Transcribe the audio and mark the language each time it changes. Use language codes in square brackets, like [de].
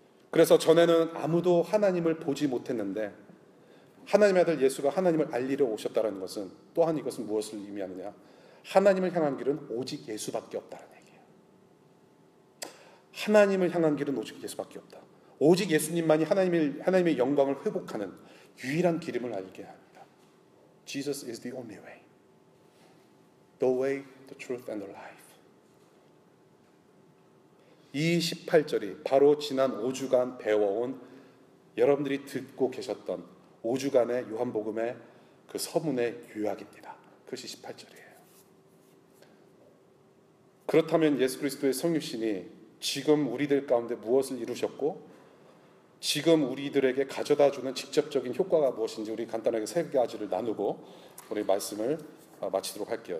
[ko] 그래서 전에는 아무도 하나님을 보지 못했는데 하나님의 아들 예수가 하나님을 알리러 오셨다는 것은 또한 이것은 무엇을 의미하느냐? 하나님을 향한 길은 오직 예수밖에 없다는 얘기예요. 하나님을 향한 길은 오직 예수밖에 없다. 오직 예수님만이 하나님의 영광을 회복하는 유일한 길임을 알게 합니다. [en] Jesus is the only way. The way, the truth, and the life. [ko] 이 18절이 바로 지난 5주간 배워온 여러분들이 듣고 계셨던 5주간의 요한복음의 그 서문의 요약입니다. 그것이 18절이에요. 그렇다면 예수 그리스도의 성육신이 지금 우리들 가운데 무엇을 이루셨고 지금 우리들에게 가져다주는 직접적인 효과가 무엇인지 우리 간단하게 세 가지를 나누고 우리 말씀을 마치도록 할게요.